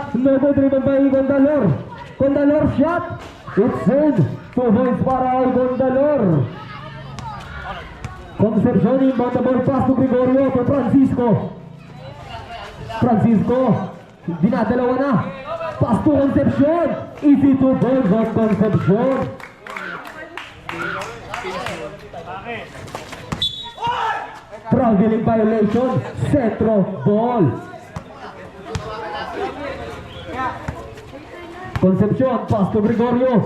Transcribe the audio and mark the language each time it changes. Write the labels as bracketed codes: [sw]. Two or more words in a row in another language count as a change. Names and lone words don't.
[en] Nobo driven by Gondalor. Gondalor shot. It's in. 2 points [tl] para kay [en] Gondalor. Concepcion inbound the ball pass to Gregorio to Francisco. [tl] Francisco. Dinadalawa na. [en] Pass to Concepcion. Easy 2 points on Concepcion. Traveling violation. Centro ball. Concepcion, pass to Gregorio.